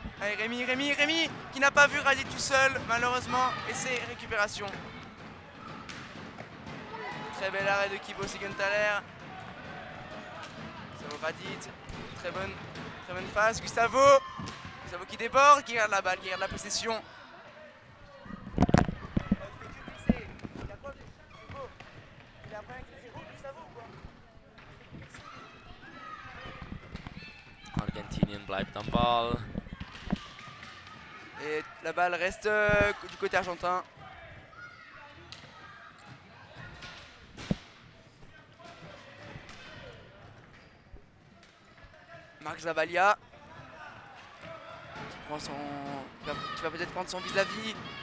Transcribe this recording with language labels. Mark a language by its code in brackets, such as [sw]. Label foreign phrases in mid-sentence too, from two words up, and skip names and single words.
[fr] Et Rémi qui n'a pas vu Radit tout seul malheureusement et c'est récupération. Très bel arrêt de Kibo Siegenthaler. Gustavo Radit, très bonne phase. Gustavo qui déborde, qui garde la balle, qui garde la possession. [de] Argentinien bleibt am Ball. [fr] Et la balle reste du côté argentin. Marc Zabalia qui va peut-être prendre son vis-à-vis.